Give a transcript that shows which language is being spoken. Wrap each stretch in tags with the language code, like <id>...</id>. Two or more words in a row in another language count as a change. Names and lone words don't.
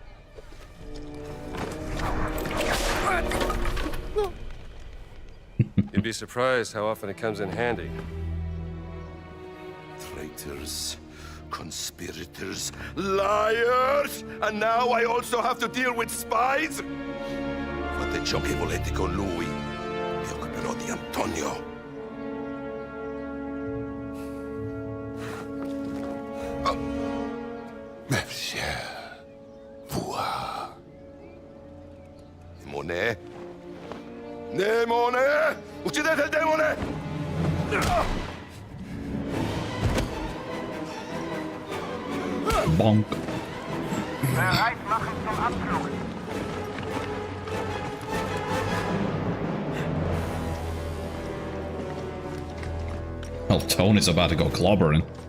<en>You'd be surprised how often it comes in handy. Traitors, conspirators, liars! And now I also have to deal with spies?</en> <it>Fate ciò che volete con lui. Mi occuperò di Antonio.</it> <fr>Monsieur, voir.</fr> <it>Demone? Demone! Uccidete il demone!</it> <en>Bonk.</en> <de>Bereit machen zum Abflug.</de> <en>Well, Tone is about to go clobbering.</en>